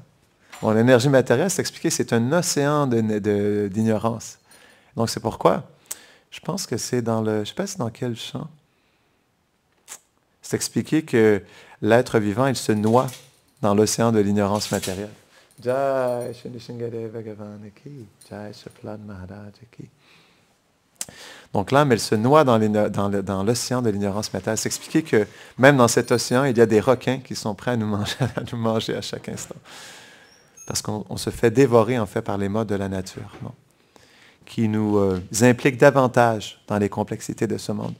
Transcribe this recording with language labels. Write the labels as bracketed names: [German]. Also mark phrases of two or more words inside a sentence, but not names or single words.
[French] Bon, l'énergie matérielle, c'est expliqué, c'est un océan d'ignorance. Donc, c'est pourquoi, je pense que c'est je ne sais pas c'est dans quel chant, c'est expliqué que l'être vivant, il se noie dans l'océan de l'ignorance matérielle. [Hindi] जय श्री शिंगदेव भगवान की, जय श्री प्रह्लाद महाराज की. [French] Donc l'âme, elle se noie dans l'océan de l'ignorance matérielle. C'est expliqué que même dans cet océan, il y a des requins qui sont prêts à nous manger à chaque instant. Parce qu'on se fait dévorer en fait par les modes de la nature, non? Qui nous impliquent davantage dans les complexités de ce monde.